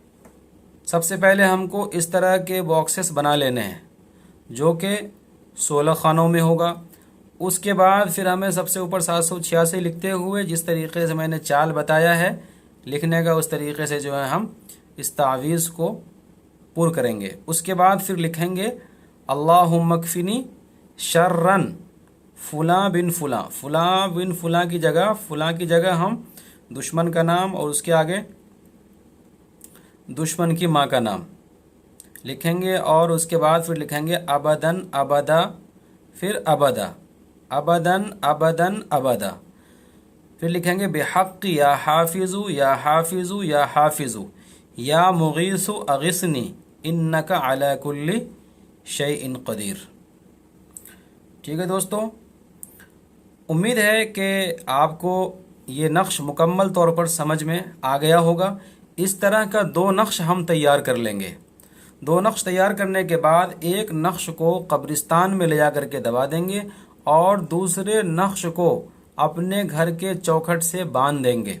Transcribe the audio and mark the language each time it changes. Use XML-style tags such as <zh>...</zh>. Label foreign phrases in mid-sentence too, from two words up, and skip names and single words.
<ur>سب سے پہلے ہم کو اس طرح کے باکسز بنا لینے ہیں جو کہ 16 خانوں میں ہوگا۔ اس کے بعد پھر ہمیں سب سے اوپر 786 لکھتے ہوئے جس طریقے سے میں نے چال بتایا ہے لکھنے کا، اس طریقے سے جو ہے ہم اس تعویذ کو پر کریں گے۔ اس کے بعد پھر لکھیں گے</ur> <ar>اللهم اكفني شرا</ar> <ur>فلاں بن فلاں، فلاں بن فلاں کی جگہ ہم دشمن کا نام اور اس کے آگے دشمن کی ماں کا نام لکھیں گے اور اس کے بعد پھر لکھیں گے</ur> <ar>أبدا أبدا,</ar> <ur>پھر अबदा,</ur> <ar>أبدا أبدا أبدا,</ar> <ur>پھر لکھیں گے</ur> <ar>بحق يا حافظ يا حافظ يا حافظ، يا مغيث أغثني إنك على كل شيء قدير.</ar> <ur>ٹھیک ہے دوستو، امید ہے کہ آپ کو یہ نقش مکمل طور پر سمجھ میں آ گیا ہوگا. اس طرح کا 2 نقش ہم تیار کر لیں گے۔ 2 نقش تیار کرنے کے بعد ایک نقش کو قبرستان میں لے جا کر کے دبا دیں گے اور دوسرے نقش کو اپنے گھر کے چوکھٹ سے باندھ دیں گے.</ur>